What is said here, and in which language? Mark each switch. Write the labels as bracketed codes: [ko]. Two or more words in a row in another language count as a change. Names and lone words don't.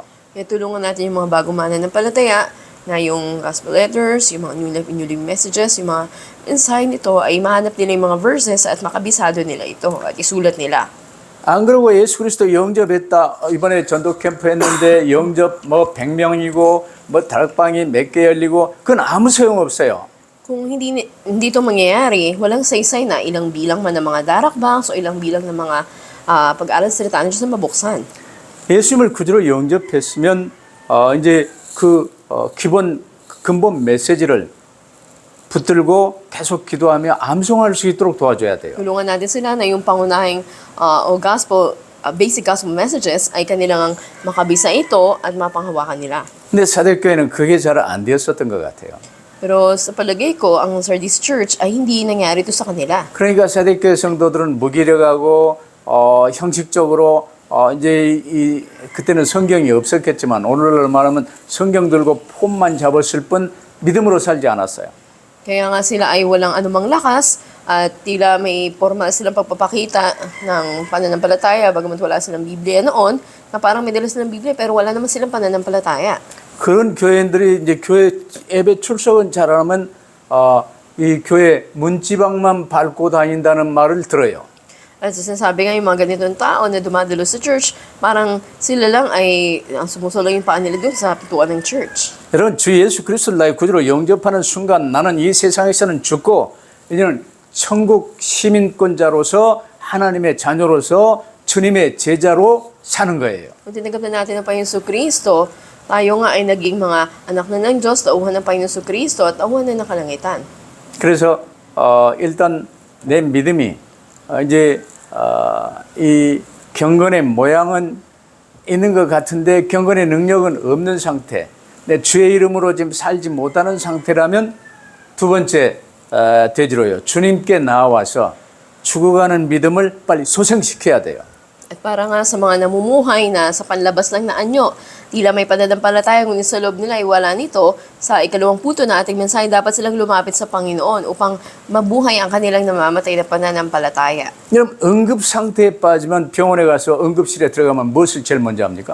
[tl] Kaya tulungan natin yung mga bagong mananampalataya na yung [en] gospel letters, [tl] yung mga [en] new living messages, [tl] yung mga insight nito ay mahanap nila yung mga verses at makabisado nila ito at isulat nila. [ko] 안 그러고 예수 그리스도 영접했다. 이번에 전도 캠프 했는데 영접 뭐 100명이고 뭐 다락방이 몇 개 열리고 그건 아무 소용 없어요. [tl] Kung hindi ito mangyayari, walang saysay na ilang bilang man ng mga darakbangs o ilang bilang ng mga pag-aaral sa salita ng Diyos na mabuksan. [ko] 예수님을 구주로 영접했으면 이제 그 기본 근본 메시지를 붙들고 계속 기도하며 암송할 수 있도록 도와줘야 돼요. [tl] Tulungan natin sila na yung pangunahing [en] basic gospel messages [tl] ay kanilang makabisa ito at mapanghawakan nila. [ko] 근데 사대교회는 그게 잘 안 되었었던 것 같아요. [tl] Pero sa palagay ko, ang Sardis Church ay hindi nangyari ito sa kanila. [ko] 그러니까 사대교회 성도들은 무기력하고 형식적으로 이제 그때는 성경이 없었겠지만 오늘날 말하면 성경 들고 폼만 잡았을 뿐 믿음으로 살지 않았어요. [tl] Kaya nga sila ay walang anumang lakas at tila may formal silang pagpapakita ng pananampalataya bagamat wala silang Biblia noon na parang may dala silang Biblia pero wala naman silang pananampalataya. [ko] 그런 교회인들이 이제 교회 예배 출석은 잘하면 이 교회 문지방만 밟고 다닌다는 말을 들어요. [tl] At sinasabi nga yung mga ganitong tao na dumadalo sa church, parang sila lang ay ang sumusulong yung paa nila doon sa pituan ng church. [ko] 여러분 주 예수 그리스도를 나의 구주로 영접하는 순간 나는 이 세상에서는 죽고 이제는 천국 시민권자로서 하나님의 자녀로서 주님의 제자로 사는 거예요. [tl] Kung tinanggap na natin ang Panginoon Kristo, tayo nga ay naging mga anak na ng Diyos, tauhan ng Panginoon Kristo at tauhan na ng kalangitan. [ko] 그래서 일단 내 믿음이 이제 이 경건의 모양은 있는 것 같은데 경건의 능력은 없는 상태. 내 주의 이름으로 지금 살지 못하는 상태라면 두 번째 되지로요. 주님께 나와서 죽어가는 믿음을 빨리 소생시켜야 돼요. [tl] At para nga sa mga namumuhay na sa panlabas lang na anyo, tila may pananampalataya ngunit sa loob nila ay wala nito, sa ikalawang puto na ating mensahe dapat silang lumapit sa Panginoon upang mabuhay ang kanilang namamatay na pananampalataya. [ko] 여러분 응급 상태에 빠지면 병원에 가서 응급실에 들어가면 무엇을 제일 먼저 합니까?